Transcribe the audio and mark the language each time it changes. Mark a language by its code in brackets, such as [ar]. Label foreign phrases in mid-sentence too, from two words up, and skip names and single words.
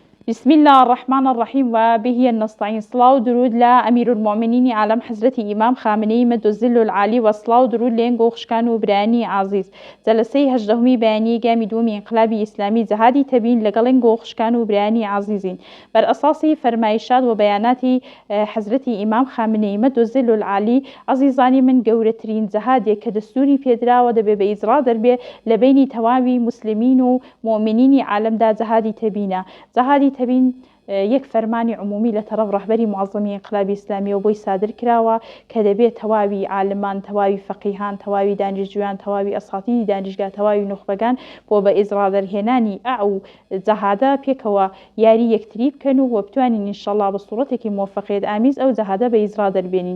[ar] بسم الله الرحمن الرحیم و بهی نستعین. [ckb] صلاة و درود لأمیر المؤمنین عالم حضرت امام خامنه‌ای [ar] مد الظل العالی [ckb] و صلاة و درود لێنگۆ خشکان و برانی عزیز. جلسەی هەژدەهەمی بەیانی گامی دووەمی انقلابی ئیسلامی جەهادی تەبین لەگەڵ لێنگۆ خشکان و برانی عزیزین. بەر ئەساسی فەرمایشات و بەیاناتی حضرت امام خامنه‌ی [ar] مد الظل العالی، [ckb] عزیزانی من، گەورەترین جەهادێک کە دەستوری پێدراوە دەبێ بە ئیجرا دەربێ لە بینی تەواوی مسلمین و مؤمنینی عالمدا جەهادی تەبینە. جەهادی تەبین یەک فەرمانی عمومی لە تەرەف ڕەهبەری معەزەمی ئینقلابی ئیسلامیەوە بۆی سادر کراوە کە دەبێت تەواوی عالمان، تەواوی فەقیهان، تەواوی دانیشتجویان، تەواوی ئەساتیدی دانیشگا، تەواوی نوخبەکان بۆ بە ئیجرا دەرهێنانی ئەو جەهادە پێکەوە یاری یەکتری بکەن و بتوانین ئینشەڵڵا بە سوورەتێکی موفەقیەت ئامیز ئەو جەهادە بە ئیجرا دەربێنین.